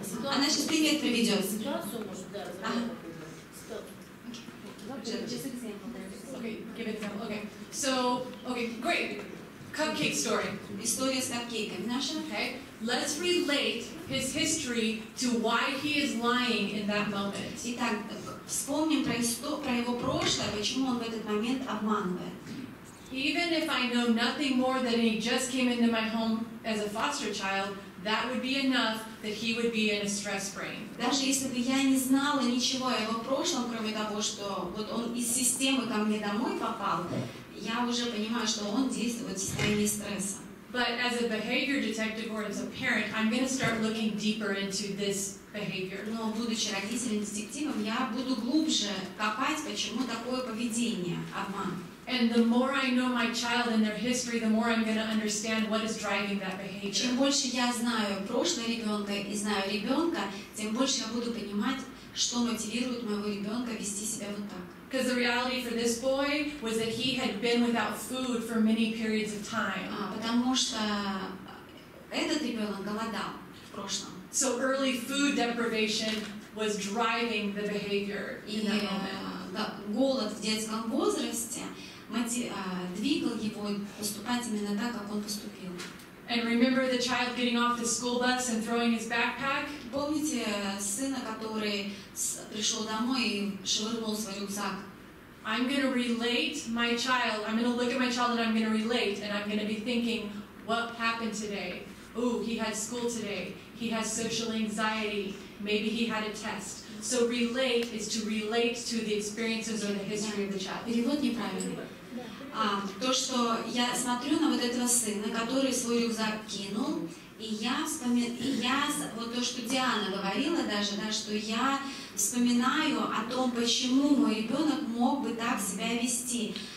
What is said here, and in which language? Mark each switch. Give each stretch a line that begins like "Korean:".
Russian: Она сейчас пример приведет.
English: Just example. Okay, give an example. Okay, so, okay, great. Cupcake story.
Russian: История с капкейками наша.
English: Okay, let's relate his history to why he is lying in that moment.
Russian: Итак, вспомним про его прошлое, почему он в этот момент обманывает.
English: Even if I know nothing more than he just came into my home as a foster child, that would be enough that he would be in a stress brain.
Russian: Даже если бы я не знала ничего о его прошлом, кроме того, что вот он из системы ко мне домой попал, я уже понимаю, что он действует в состоянии стресса.
English: But as a behavior detective or as a parent, I'm going to start looking deeper into this behavior.
Russian: Но будучи родителем-детективом, я буду глубже копать, почему такое поведение, обман.
English: And the more I know my child and their history, the more I'm going to understand what is driving that behavior.
Russian: Чем больше я знаю прошлое ребенка и знаю ребенка, тем больше я буду понимать, что мотивирует моего ребенка вести себя вот так.
English: Because the reality for this boy was that he had been without food for many periods of time.
Russian: Потому что этот ребенок голодал в прошлом.
English: So early food deprivation was driving the behavior in that moment.
Russian: Голод в детском возрасте двигал его поступать именно так, как он поступил.
English: And remember the child getting off the school bus and throwing his backpack?
Russian: Помните сына, который пришел домой и швырнул свой рюкзак?
English: I'm going to relate my child. I'm going to look at my child and I'm going to relate, and I'm going to be thinking, what happened today? Ooh, he had school today. He has social anxiety. Maybe he had a test. So relate is to relate to the experiences or the history of the child.
Russian: Перевод неправильный. То, что я смотрю на вот этого сына, который свой рюкзак кинул, и я вот то, что Диана говорила даже, да, что я вспоминаю о том, почему мой ребенок мог бы так себя вести.